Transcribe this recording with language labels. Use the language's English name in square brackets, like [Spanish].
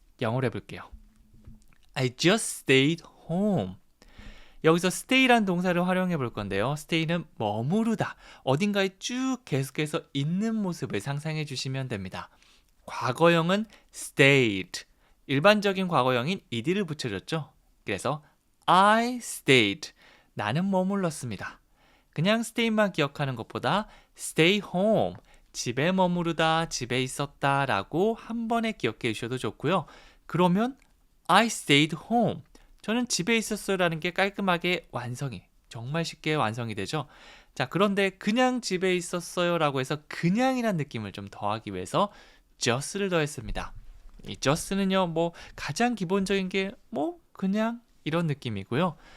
[Korean] 영어로 해볼게요. [English] I just stayed home. [Korean] 여기서 stay란 동사를 활용해 볼 건데요. stay는 머무르다. 어딘가에 쭉 계속해서 있는 모습을 상상해 주시면 됩니다. 과거형은 stayed. 일반적인 과거형인 ed를 붙여줬죠. 그래서 [English] I stayed. [Korean] 나는 머물렀습니다. 그냥 stay만 기억하는 것보다 stay home. 집에 머무르다, 집에 있었다 라고 한 번에 기억해 주셔도 좋고요. 그러면 [English] I stayed home. [Korean] 저는 집에 있었어요 라는 게 깔끔하게 정말 쉽게 완성이 되죠. 자, 그런데 그냥 집에 있었어요 라고 해서 그냥이란 느낌을 좀 더하기 위해서 just를 더했습니다. 이 just는요, 가장 기본적인 게 그냥 이런 느낌이고요.